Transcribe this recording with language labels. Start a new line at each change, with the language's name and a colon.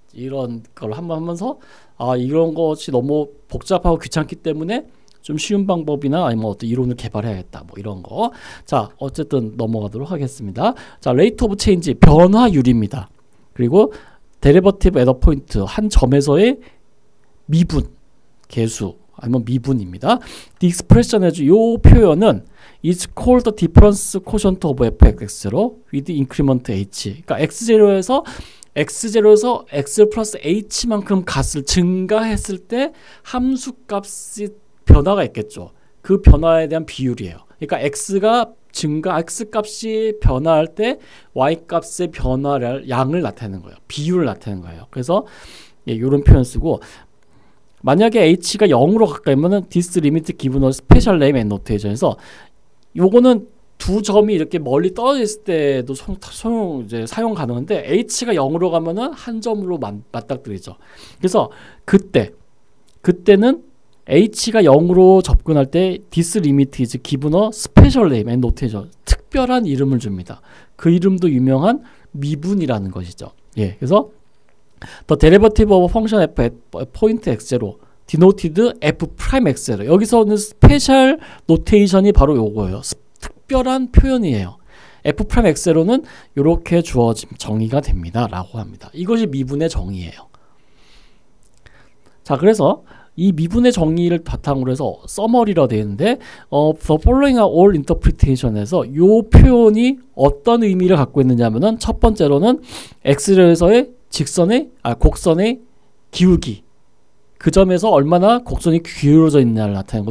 Korean: 이런 걸 한번 하면서 이런 것이 너무 복잡하고 귀찮기 때문에 좀 쉬운 방법이나 아니면 어떤 이론을 개발해야겠다 뭐 이런 거. 자, 어쨌든 넘어가도록 하겠습니다. 자, 레이트 오브 체인지 변화율입니다. 그리고 데리버티브 에더 포인트 한 점에서의 미분 개수 아니면 미분입니다.
English: The expression as
Korean: 요 표현은
English: is called the difference quotient of fx로 with increment h.
Korean: 그러니까 x0에서 x 플러스 h만큼 값을 증가했을 때 함수 값이 변화가 있겠죠. 그 변화에 대한 비율이에요. 그러니까 x 값이 변화할 때 y 값의 변화를 양을 나타내는 거예요. 비율을 나타내는 거예요. 그래서 이런 표현 쓰고, 만약에 h가 0으로 가까이면은
English: this limit given a special name and notation
Korean: 에서 요거는 두 점이 이렇게 멀리 떨어져 있을 때도 사용 가능한데 h가 0으로 가면은 한 점으로 맞닥뜨리죠. 그래서 그때는 h가 0으로 접근할 때
English: this limit is given a special name and notation,
Korean: 특별한 이름을 줍니다. 그 이름도 유명한 미분이라는 것이죠. 그래서
English: the derivative of function f at point x0 denoted f prime x0,
Korean: 여기서는 스페셜 노테이션이 바로 요거예요. 특별한 표현이에요. f prime x0는 이렇게 주어진 정의가 됩니다 라고 합니다. 이것이 미분의 정의예요. 자, 그래서 이 미분의 정의를 바탕으로 해서 서머리라 되어 있는데
English: the following are all interpretation
Korean: 에서 요 표현이 어떤 의미를 갖고 있느냐면은, 첫 번째로는 x에서의 곡선의 기울기, 그 점에서 얼마나 곡선이 기울어져 있느냐를 나타내는 거.